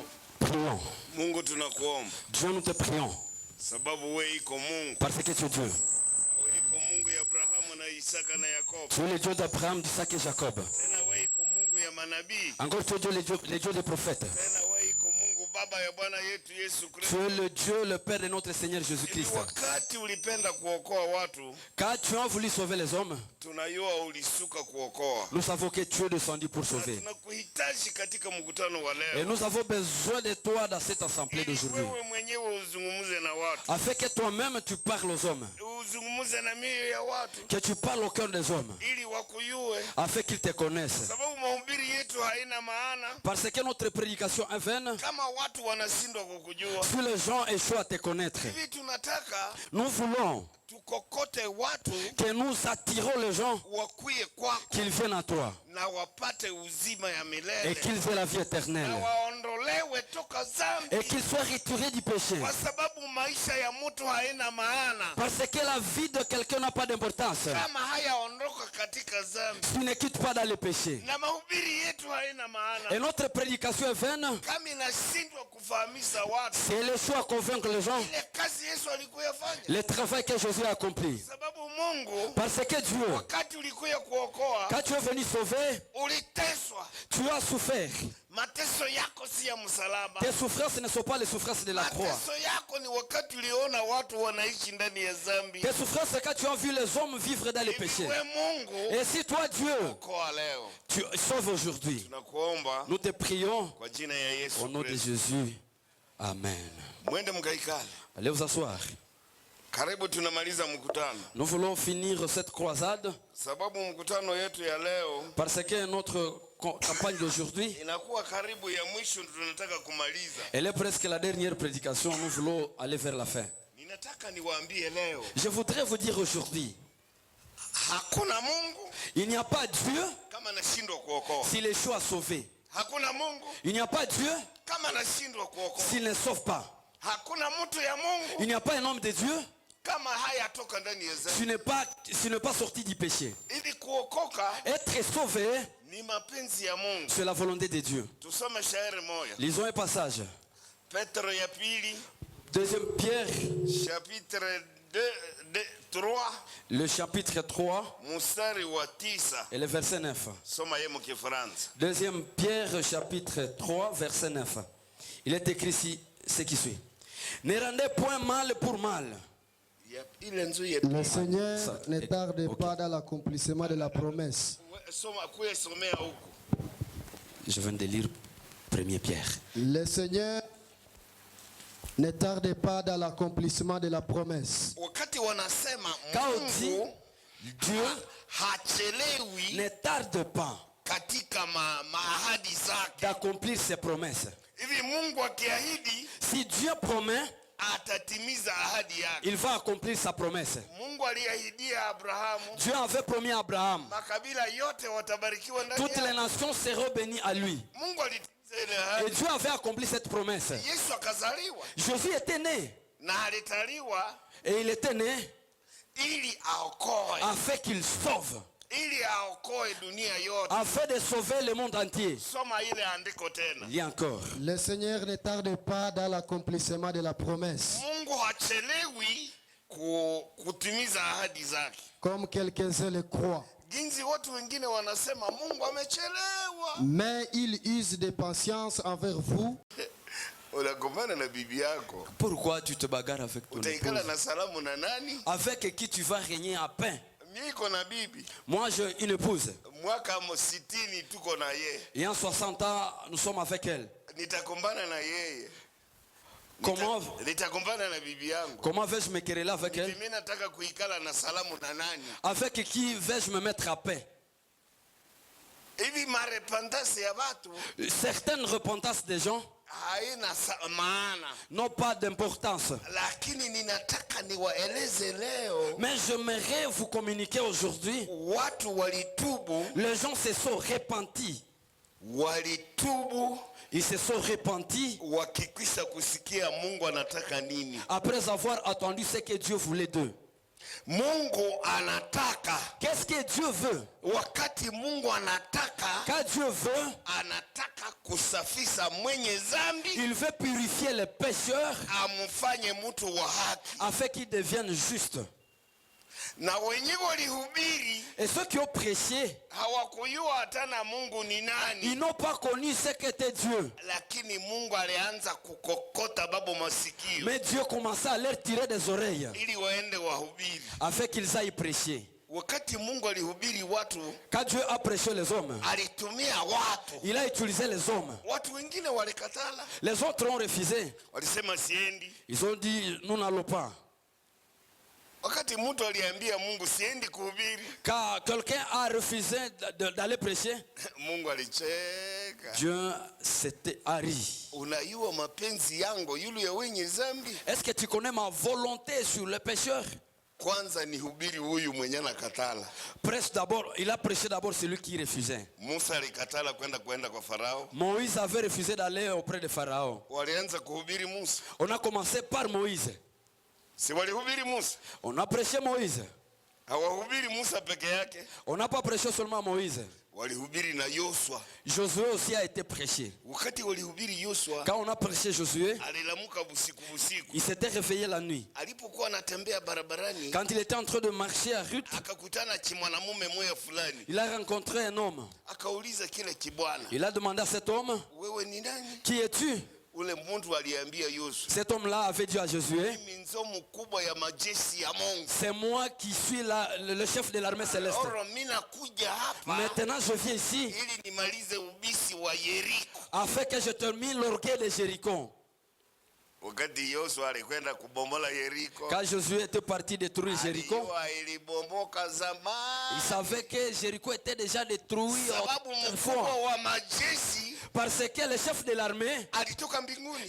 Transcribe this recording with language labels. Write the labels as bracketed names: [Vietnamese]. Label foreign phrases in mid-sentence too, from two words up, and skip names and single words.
[French] Prions. [Swahili] Mungu tunakuomba. [French] Dieu, nous te prions. [Swahili] Sababu wewe iko Mungu. [French] Parce que tu es Dieu. [Swahili] Wewe iko Mungu ya Abrahamu na Isaka na Yakobo. [French] Tu es le Dieu d'Abraham, d'Isaac et Jacob. [Swahili] Tena wewe iko Mungu ya ya manabii. [French] Encore tu es Dieu, le Dieu des prophètes. [Swahili] Tena wewe iko Mungu Baba ya Bwana yetu Yesu [French] Tu [Swahili] Kristo. [French] es le Dieu, le Père de notre Seigneur Jésus-Christ. [Swahili] Wakati ulipenda kuokoa watu, [French] Quand tu as voulu sauver les hommes, [Swahili] tunajua ulisuka kuokoa. [French] nous savons que tu es descendu pour sauver. [Swahili] Tunakuhitaji katika mkutano wa [French] Et [Swahili] leo. [French] nous avons besoin de toi dans cette assemblée d'aujourd'hui. [Swahili] Wewe mwenyewe uzungumze na watu. [French] Afin que toi-même tu parles aux hommes. [Swahili] Uzungumze na mioyo ya watu. [French] Que tu parles au cœur des hommes. [Swahili] Ili wakujue. [French] Afin qu'ils te connaissent. [Swahili] Sababu mahubiri yetu haina maana. [French] Parce que notre prédication est vaine. [Swahili] Kama watu wanashindwa kukujua. [French] Si les gens échouent à te connaître. [Swahili] Hivi tunataka [French] nous voulons [Swahili] tukokote watu [French] que nous attirons les gens [Swahili] wakuye kwako [French] qu'ils viennent à toi [Swahili] na wapate uzima ya milele [French] et qu'ils aient la vie éternelle [Swahili] na waondolewe toka dhambi [French] et qu'ils soient retirés du péché. [Swahili] kwa sababu maisha ya mtu haina maana [French] Parce que la vie de quelqu'un n'a pas d'importance [Swahili] kama hayaondoka katika dhambi. [French] s'il ne quitte pas dans le péché. [Swahili] Na mahubiri yetu haina maana [French] Et notre prédication est vaine [Swahili] kama inashindwa kufahamisha watu [French] si elle échoue à convaincre les gens [Swahili] ile kazi Yesu alikuwa fanya. [French] le travail que Jésus a accompli. [Swahili] Sababu Mungu [French] Parce que Dieu, [Swahili] wakati ulikuwa kuokoa [French] quand tu es venu sauver, [Swahili] uliteswa. [French] tu as souffert. [Swahili] Mateso yako si ya msalaba. [French] Tes souffrances ne sont pas les souffrances de la croix. [Swahili] Mateso yako ni wakati uliona watu wanaishi ndani ya dhambi. [French] Tes souffrances, c'est quand tu as vu les hommes vivre dans le péché. [Swahili] Wewe Mungu [French] Et si toi, Dieu, [Swahili] okoa leo. [French] tu sauves aujourd'hui, [Swahili] Tunakuomba [French] nous te prions [Swahili] kwa jina ya Yesu [French] au nom de [Swahili] Kristo. [French] Jésus. Amen. [Swahili] Mwende mkaikale. [French] Allez vous asseoir. [Swahili] Karibu tunamaliza mkutano. [French] Nous voulons finir cette croisade [Swahili] Sababu mkutano yetu ya leo [French] parce que notre campagne d'aujourd'hui, [Swahili] inakuwa karibu ya mwisho, tunataka kumaliza. [French] elle est presque la dernière prédication. Nous voulons aller vers la fin. [Swahili] Ninataka niwaambie leo, [French] Je voudrais vous dire aujourd'hui, [Swahili] hakuna Mungu [French] il n'y a pas Dieu [Swahili] kama anashindwa kuokoa. [French] s'il échoue à sauver. [Swahili] Hakuna Mungu [French] Il n'y a pas Dieu [Swahili] kama anashindwa kuokoa. [French] s'il ne sauve pas. [Swahili] Hakuna mtu ya Mungu [French] Il n'y a pas un homme de Dieu [Swahili] kama hayatoka ndani ya dhambi. [French] s'il n'est pas sorti du péché. [Swahili] Ili kuokoka [French] Être sauvé, [Swahili] ni mapenzi ya Mungu. [French] c'est la volonté de Dieu. [Swahili] Tusome shairi moja. [French] Lisons un passage. [Swahili] Petro ya pili, [French] Deuxième Pierre, chapitre 3, le chapitre 3 [Swahili] mstari wa 9. [French] et le verset 9. [Swahili] Soma yeye mkifaransa. [French] Deuxième Pierre, chapitre 3, verset 9. Il est écrit ici ce qui suit. Ne rendez point mal pour mal. [Swahili] Ile nzuri ya [French] Le Seigneur Ça, ne tarde ok. pas dans l'accomplissement de la promesse. [Swahili] soma kuya somea huko. [French] Je viens de lire 1er Pierre. Le Seigneur ne tarde pas dans l'accomplissement de la promesse. [Swahili] Wakati wanasema [French] Quand on dit [Swahili] Mungu [French] Dieu [Swahili] hachelewi [French] ne tarde pas [Swahili] katika maahadi zake. [French] d'accomplir ses promesses. [Swahili] Hivi Mungu akiahidi [French] Si Dieu promet, [Swahili] atatimiza ahadi yake. [French] il va accomplir sa promesse. [Swahili] Mungu aliahidia Abrahamu [French] Dieu avait promis à Abraham, [Swahili] makabila yote watabarikiwa ndani [French] toutes les [Swahili] yake. [French] nations seront bénies à lui. [Swahili] Mungu alitimiza ile [French] Et [Swahili] ahadi. [French] Dieu avait accompli cette promesse. [Swahili] Yesu akazaliwa [French] Jésus était né. [Swahili] na alitaliwa [French] Et il était né [Swahili] ili aokoe, [French] afin qu'il sauve, [Swahili] ili aokoe dunia yote. [French] afin de sauver le monde entier. [Swahili] Soma ile andiko tena. [French] Il y a encore. Le Seigneur ne tarde pas dans l'accomplissement de la promesse. [Swahili] Mungu hachelewi kutimiza ahadi zake. [French] Comme quelques-uns le croient. [Swahili] Jinsi watu wengine wanasema Mungu amechelewa. [French] Mais il use de patience envers vous. [Swahili] Unagombana na bibi yako. [French] Pourquoi tu te bagarres avec ton [Swahili] Utaikala [French] épouse? [Swahili] na salamu na nani? [French] Avec qui tu vas régner à pain? [Swahili] Mimi niko na bibi. [French] Moi, j'ai une épouse. [Swahili] Mwaka 60 tuko na yeye. [French] Et en 60 ans, nous sommes avec elle. [Swahili] Nitagombana na yeye. Nitagombana na bibi yangu. [French] Comment vais-je me quereller avec elle? [Swahili] Mimi nataka kuikala na salamu na nani? [French] Avec qui vais-je me mettre à pain? [Swahili] Hivi marepentance ya watu [French] Certaines repentances des gens [Swahili] haina maana. [French] n'ont pas d'importance. [Swahili] Lakini ninataka niwaeleze leo [French] Mais j'aimerais vous communiquer aujourd'hui. [Swahili] watu walitubu, [French] Les gens se sont repentis. [Swahili] walitubu [French] Ils se sont repentis [Swahili] wakikwisha kusikia Mungu anataka nini. [French] après avoir attendu ce que Dieu voulait d'eux. [Swahili] Mungu anataka, [French] Qu'est-ce que Dieu veut? [Swahili] wakati Mungu anataka, [French] Quand Dieu veut, [Swahili] anataka kusafisha mwenye dhambi [French] il veut purifier les pécheurs [Swahili] amfanye mtu wa haki. [French] afin qu'ils deviennent justes. [Swahili] Na wenye walihubiri [French] Et ceux qui ont prêché, [Swahili] hawakujua hata na Mungu ni nani. [French] ils n'ont pas connu ce qu'était Dieu. [Swahili] Lakini Mungu alianza kukokota babo masikio. [French] Mais Dieu commençait à leur tirer des oreilles [Swahili] Ili waende wahubiri. [French] afin qu'ils aillent prêcher. [Swahili] Wakati Mungu alihubiri watu, [French] Quand Dieu a prêché les hommes, [Swahili] alitumia watu. [French] il a utilisé les hommes. [Swahili] Watu wengine walikatala. [French] Les autres ont refusé. [Swahili] Walisema siendi. [French] Ils ont dit, nous n'allons pas. [Swahili] Wakati mtu aliambia Mungu siendi kuhubiri, [French] Car quelqu'un a refusé d'aller prêcher, [Swahili] Mungu alicheka. [French] Dieu s'était ri. [Swahili] Unajua mapenzi yangu yule ya wenye dhambi? [French] Est-ce que tu connais ma volonté sur les pécheurs? [Swahili] Kwanza ni hubiri huyu mwenye anakatala. [French] Prêche d'abord, il a prêché d'abord celui qui refusait. [Swahili] Musa alikatala kwenda kwa Farao. [French] Moïse avait refusé d'aller auprès de Pharaon. [Swahili] Walianza kuhubiri Musa. [French] On a commencé par Moïse. [Swahili] Si walihubiri Musa? [French] On a prêché Moïse. [Swahili] Hawahubiri Musa peke yake. [French] On n'a pas prêché seulement Moïse. [Swahili] Walihubiri na Yoshua. [French] Josué aussi a été prêché. [Swahili] Wakati walihubiri Yoshua, [French] Quand on a prêché Josué, [Swahili] alilamuka busiku. [French] il s'était réveillé la nuit. [Swahili] Alipokuwa anatembea barabarani, [French] Quand il était en train de marcher à route, [Swahili] akakutana kimwanamume moya fulani. [French] il a rencontré un homme. [Swahili] Akauliza kile kibwana, [French] Il a demandé à cet homme, [Swahili] wewe ni nani? [French] qui es-tu? [Swahili] Ule mtu aliambia Yoshua, [French] Cet homme-là avait dit à Josué, [Swahili] mimi nzo mkubwa ya majeshi ya Mungu. [French] c'est moi qui suis le chef de l'armée céleste. [Swahili] Oro mimi nakuja hapa [French] Maintenant je viens ici [Swahili] ili nimalize ubisi wa Yeriko. [French] afin que je termine l'orgueil de Jéricho. [Swahili] Wakati Yoshua alikwenda kubomola Yeriko, [French] Quand Josué était parti détruire Jéricho, [Swahili] alijua ilibomoka zamani. [French] il savait que Jéricho était déjà détruit [Swahili] Sababu mkubwa [French] autrefois. [Swahili] wa majeshi [French] Parce que le chef de l'armée [Swahili] alitoka mbinguni.